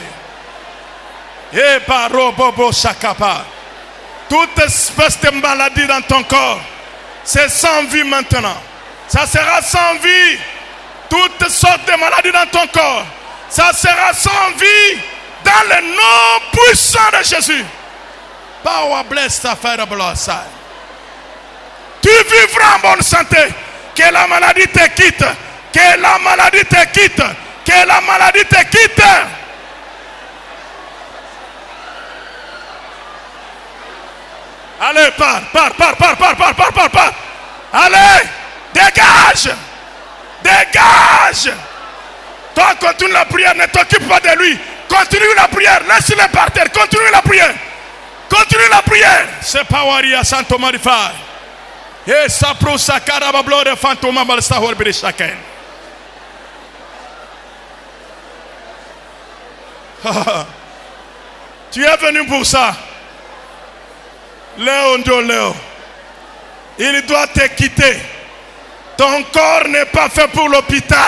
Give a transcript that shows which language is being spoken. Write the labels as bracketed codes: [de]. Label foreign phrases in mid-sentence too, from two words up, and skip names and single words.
[fr] Et par robobo chakapa. Toute espèce de maladie dans ton corps. C'est sans vie maintenant. Ça sera sans vie. Toutes sortes de maladies dans ton corps. Ça sera sans vie dans le nom puissant de Jésus. [en] Power bless the fire blood. [fr] Tu vivras en bonne santé. Que la maladie te quitte. Que la maladie te quitte. Que la maladie te quitte. Allez, pars. Allez, dégage. Dégage. Toi, continue la prière, ne t'occupe pas de lui. Continue la prière, laisse-le par terre. Continue la prière. Continue la prière. C'est Poweria Santo Marifai. Et ça pro sakara bablo de fantôme balsa horbiri chacun. Tu es venu pour ça. Léo, il doit te quitter. Ton corps n'est pas fait pour l'hôpital.